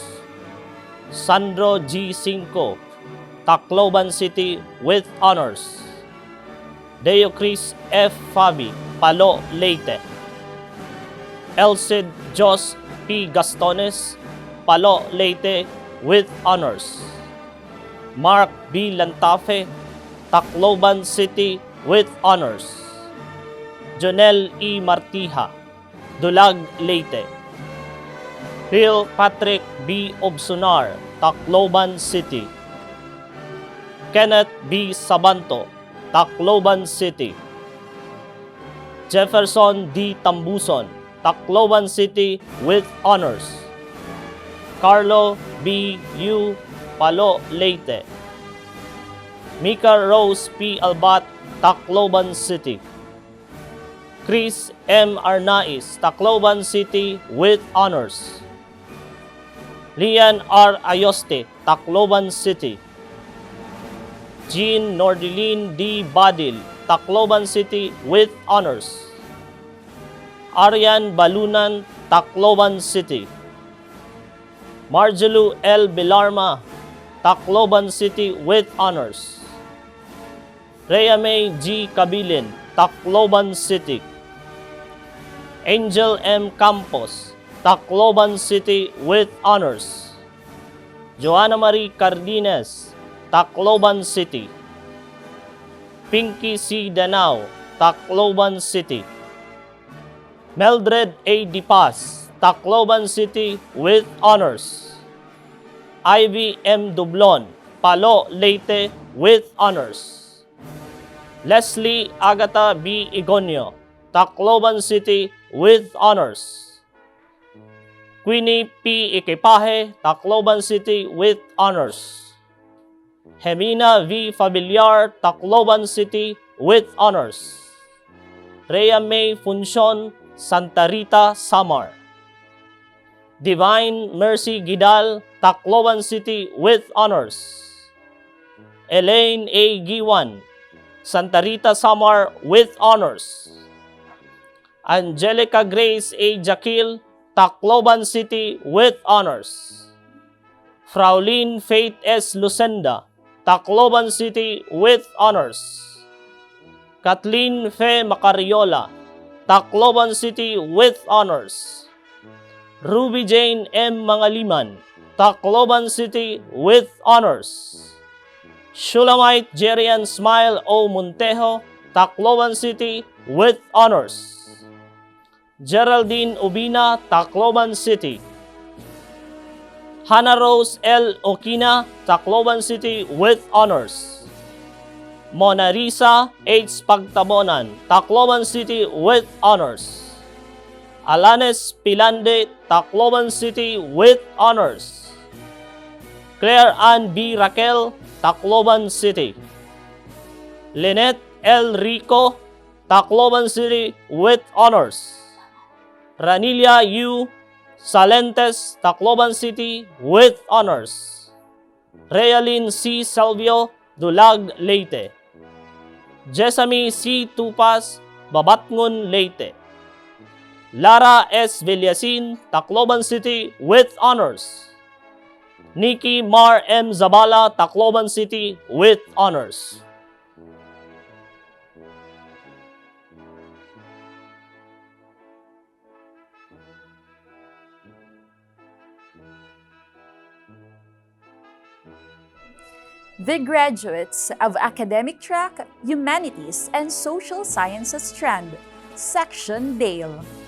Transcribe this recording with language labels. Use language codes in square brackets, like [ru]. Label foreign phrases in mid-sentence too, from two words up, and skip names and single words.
[en] Sandro G. Cinco, Tacloban City with honors. Deocris F. Fabi, Palo, Leyte. Elcid Jos P. Gastones, Palo, Leyte with honors. Mark B. Lantafe, Tacloban City with honors. Jonel E. Martija, Dulag, Leyte. Phil Patrick B. Obsonar, Tacloban City. Kenneth B. Sabanto, Tacloban City. Jefferson D. Tambuson, Tacloban City with honors. Carlo B. U. Palo, Leyte. Mika Rose P. Albat, Tacloban City. Chris M. Arnaiz, Tacloban City with honors. Lian R. Ayoste, Tacloban City. Jean Nordilin D. Badil, Tacloban City with honors. Arian Balunan, Tacloban City. Marjelu L. Bilarma, Tacloban City with honors. Rhea May G. Cabilin, Tacloban City. Angel M. Campos, Tacloban City with honors. Joanna Marie Cardines, Tacloban City. Pinky C. Danao, Tacloban City. Meldred A. Dipas, Tacloban City with honors. Ivy M. Dublon, Palo, Leyte with honors. Leslie Agata B. Igonio, Tacloban City with honors. Queenie P. Ikipahe, Tacloban City with honors. Hemina V. Familiar, Tacloban City with honors. Rhea May Funcion, Santa Rita, Samar. Divine Mercy Gidal, Tacloban City with honors. Elaine A. Giwan, Santa Rita, Samar with honors. Angelica Grace A. Jakil, Tacloban City with honors. Fraulein Faith S. Lucenda, Tacloban City with honors. Kathleen Fe Macariola, Tacloban City with honors. Ruby Jane M. Mangaliman, Tacloban City with honors. Shulamite Jerian Smile O. Montejo, Tacloban City with honors. Geraldine Ubina, Tacloban City. Hannah Rose L. Okina, Tacloban City with honors. Mona Risa H. Pagtabonan, Tacloban City with honors. Alanes Pilande, Tacloban City with honors. Claire Ann B. Raquel, Tacloban City. Lynette L. Rico, Tacloban City with honors. Ranilia U. Salentes, Tacloban City with honors. Realin C. Salvio, Dulag, Leyte. Jesami C. Tupas, Babatngon, Leyte. Lara S. Villasin, Tacloban City with honors. Nikki Mar M. Zabala, Tacloban City with honors. The graduates of Academic Track, Humanities and Social Sciences strand, Section Dale.